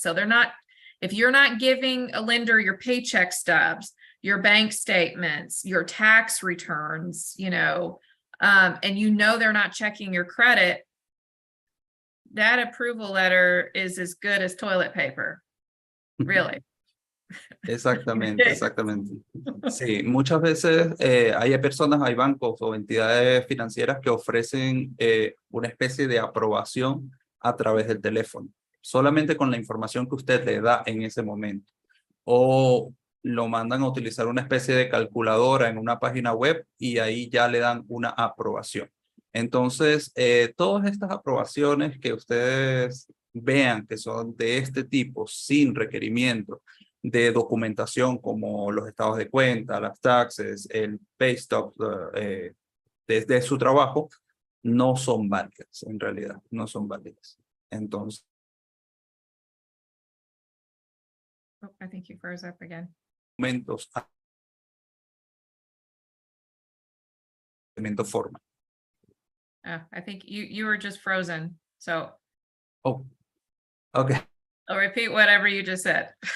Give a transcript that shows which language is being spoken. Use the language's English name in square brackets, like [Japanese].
[English] So they're not, if you're not giving a lender your paycheck stubs, your bank statements, your tax returns, and they're not checking your credit, that approval letter is as good as toilet paper, really. [Spanish] Exactamente, exactamente. Sí, muchas veces hay personas, hay bancos o entidades financieras que ofrecen una especie de aprobación a través del teléfono, solamente con la información que usted le da en ese momento. O lo mandan a utilizar una especie de calculadora en una página web y ahí ya le dan una aprobación. Entonces, todas estas aprobaciones que ustedes vean que son de este tipo, sin requerimiento de documentación como los estados de cuenta, las taxes, el pay stop desde su trabajo, no son válidas, en realidad, no son válidas. Entonces, [English] I think you froze up again. [Spanish] documentos, forma. [English] I think you were just frozen. So. Oh, okay. I'll repeat whatever you just said.